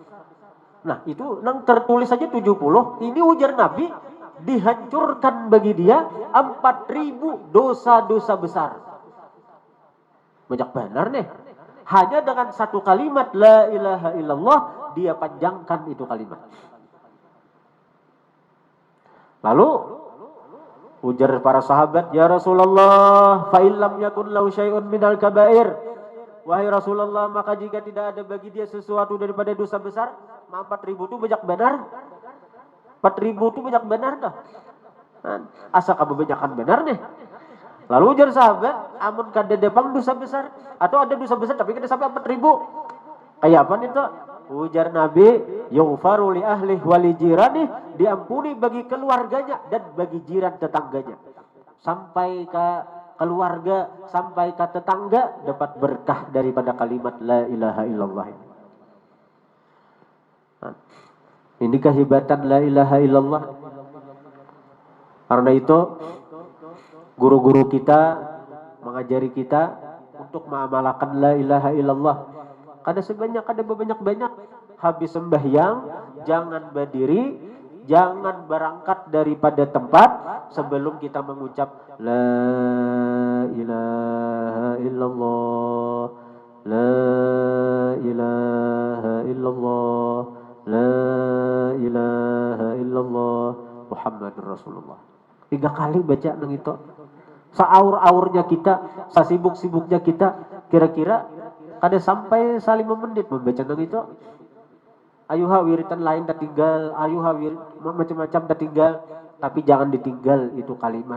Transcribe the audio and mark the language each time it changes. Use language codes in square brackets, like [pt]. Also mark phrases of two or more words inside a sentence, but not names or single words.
[bjn] Nah, itu yang tertulis saja 70. Ini ujar Nabi dihancurkan bagi dia 4.000 dosa-dosa besar. Banyak benar nih. [id] Hanya dengan satu kalimat [ar] لا إله إلا الله [id] dia panjangkan itu kalimat. [bjn] Lalu ujar para sahabat, ya Rasulullah, [ar] فإن لم يكن له شيء من الكبائر. [id] Wahai Rasulullah, maka jika tidak ada bagi dia sesuatu daripada dosa besar, 4.000 itu banyak benar. [bjn] 4.000 itu banyak benar dah. Asa kamu banyakan benar nih. Lalu ujar sahabat, amun kada depang dosa besar atau ada dosa besar tapi kada sampai 4.000. Kayak apa itu? Ujar Nabi, [ar] يغفر لأهلي ولي جيراني, [bjn] diampuni bagi keluarganya dan bagi jiran tetangganya. [id] Sampai ke keluarga, sampai ke tetangga dapat berkah daripada kalimat [ar] لا إله إلا الله. [id] Ini kehebatan [ar] لا إله إلا الله. [id] Karena itu guru-guru kita mengajari kita untuk mengamalkan [ar] لا إله إلا الله. [bjn] Kada sebanyak, kada banyak-banyak. [id] Habis sembahyang, jangan berdiri, jangan berangkat daripada tempat sebelum kita mengucap [ar] لا إله إلا الله, لا إله إلا الله, لا إله إلا الله, محمد رسول الله. [bjn] 3 kali baca nang itu. Saur-aurnya kita, sasibuk-sibuknya kita, kira-kira kada sampai 5 menit membaca nang itu. Ayuha wiritan lain tak tinggal, ayuha wirid macam-macam tak tinggal, tapi jangan ditinggal itu kalimat.